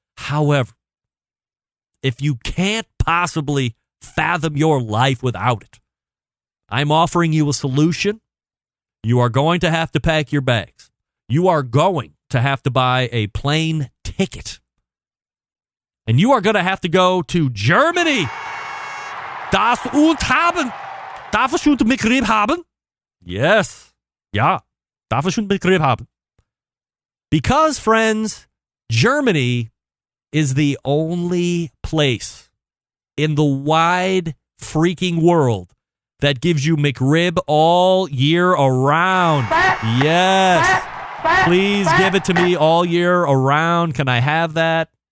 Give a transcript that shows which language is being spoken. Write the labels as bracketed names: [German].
[English] However, if you can't possibly fathom your life without it, I'm offering you a solution. You are going to have to pack your bags. You are going to have to buy a plane ticket. And you are going to have to go to Germany. Das und haben. [German] Darf ich schon den McRib haben? Yes. Ja. Darf ich schon den McRib haben? [English] Because, friends, Germany is the only place in the wide freaking world that gives you McRib all year around. Yes. Please give it to me all year around. Can I have that?